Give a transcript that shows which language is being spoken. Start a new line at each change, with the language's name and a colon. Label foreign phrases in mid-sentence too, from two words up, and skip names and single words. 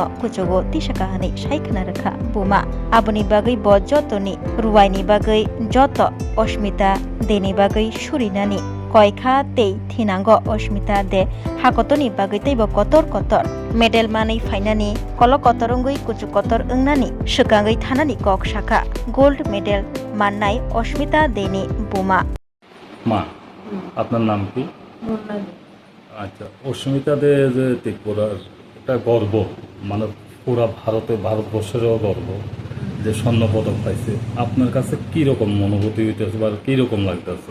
Bodo: कुचुगो तिशाखा हनै साइखना रखा बुमा आबुनि बागै ब जतनि रुवाइनि बागै जत अस्मिता देनि बागै सुरिनानि कयखा तै थिनांगो अस्मिता दे हाकतनि बागै तैबो कतर कतर मेडल मानै फाइनानि कल कतरंगै कुचु कतर ओंनानि सुकांगै थानानि कक शाखा
English: gold medal
Bodo: माननाय अस्मिता देनि बुमा
Bangla: মা আপনার নাম কি? আচ্ছা, অস্মিতা দে যে ত্রিপুরার একটা গর্ব, মানে পুরা ভারতবর্ষেরও গর্ব যে স্বর্ণ পদক পাইছে। আপনার কাছে কি রকম অনুভূতি হইতেছে বা কি রকম লাগতেছে?